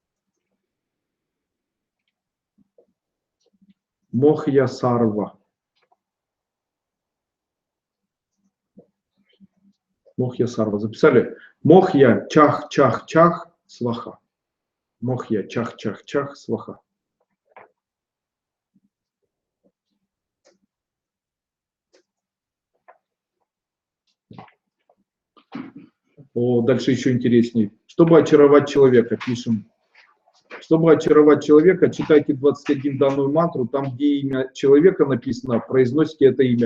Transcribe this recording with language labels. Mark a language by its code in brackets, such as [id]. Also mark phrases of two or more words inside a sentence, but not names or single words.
[sa] मोहय सर्व. मोहय सर्व. [ru] Записали? [sa] मोहय चः चः चः स्वाहा। मोहय चः चः चः स्वाहा. [ru] О, дальше еще интереснее. Чтобы очаровать человека, пишем. Чтобы очаровать человека, читайте 21 данную мантру, там, где имя человека написано, произносите это имя.